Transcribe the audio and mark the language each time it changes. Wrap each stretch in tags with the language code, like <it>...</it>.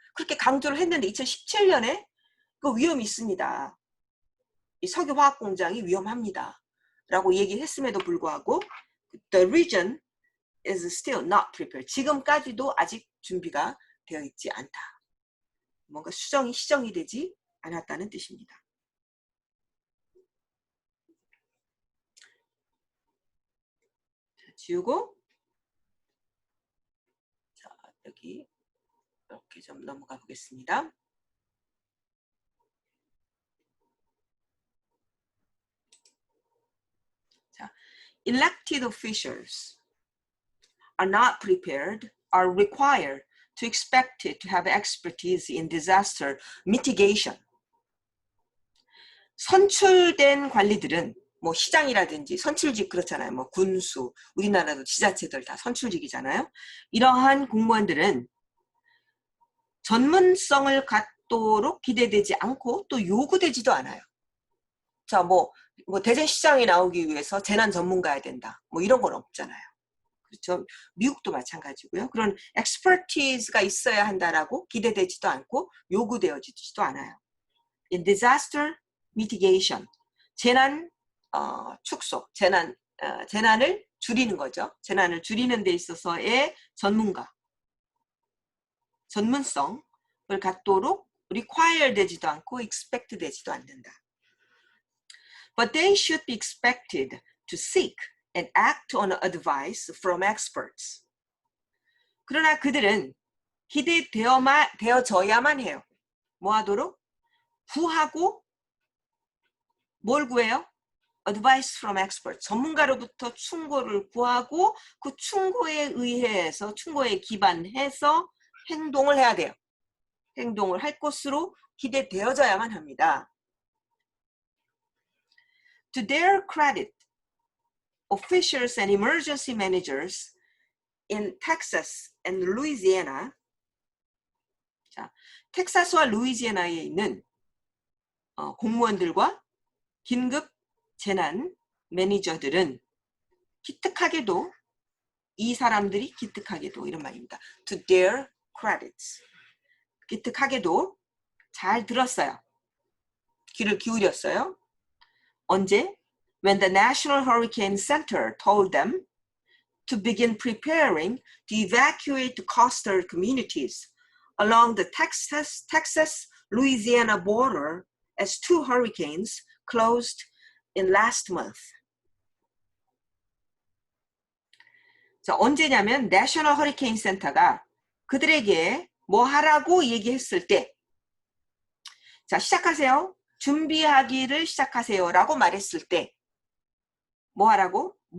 <ko>그렇게 강조를 했는데 2017년에 그 위험이 있습니다. 이 석유 화학 공장이 위험합니다. 라고 얘기했음에도 불구하고</ko> <en>the region is still not prepared.</en> <ko>지금까지도 아직 준비가 되어 있지 않다. 뭔가 시정이 되지 않았다는 뜻입니다. 자, 지우고 자, 여기 이렇게 좀 넘어가 보겠습니다. 자,</ko> <en>elected officials are not prepared, are required to expect it to have expertise in disaster mitigation.</en> <ko>선출된 관리들은 뭐 시장이라든지 선출직 그렇잖아요. 뭐 군수, 우리나라도 지자체들 다 선출직이잖아요. 이러한 공무원들은 전문성을 갖도록 기대되지 않고 또 요구되지도 않아요. 자, 뭐 대전시장에 나오기 위해서 재난 전문가야 된다. 뭐 이런 건 없잖아요. 그렇죠. 미국도 마찬가지고요. 그런 expertise가 있어야 한다라고 기대되지도 않고 요구되어지지도 않아요.</ko> <en>In disaster mitigation,</en> <ko>재난 축소, 재난을 줄이는 거죠. 재난을 줄이는 데 있어서의 전문성을 갖도록 require 되지도 않고 expect 되지도 않는다.</ko> <en>But they should be expected to seek and act on advice from experts.</en> <ko>그러나 그들은 기대되어져야만 해요. 뭐 하도록? 구하고 뭘 구해요?</ko> <en>Advice from experts.</en> <ko>전문가로부터 충고를 구하고 그 충고에 기반해서 행동을 해야 돼요. 행동을 할 것으로 기대되어져야만 합니다.</ko> <en>To their credit, officials and emergency managers in Texas and Louisiana,</en> <ko>자, 텍사스와 루이지애나에 있는 공무원들과 긴급 재난 매니저들은 기특하게도 이 사람들이 기특하게도 이런 말입니다.</ko> <en>To their credits.</en> <ko>기특하게도 잘 들었어요. 귀를 기울였어요. 언제?</ko> <en>When the National Hurricane Center told them to begin preparing to evacuate the coastal communities along the Texas-Louisiana border as 2 hurricanes closed in last month.</en> <ko>자, 언제냐면 National Hurricane Center가 그들에게 뭐 하라고 얘기했을 때, 자, 시작하세요. 준비하기를 시작하세요라고 말했을 때 뭐 하라고?</ko>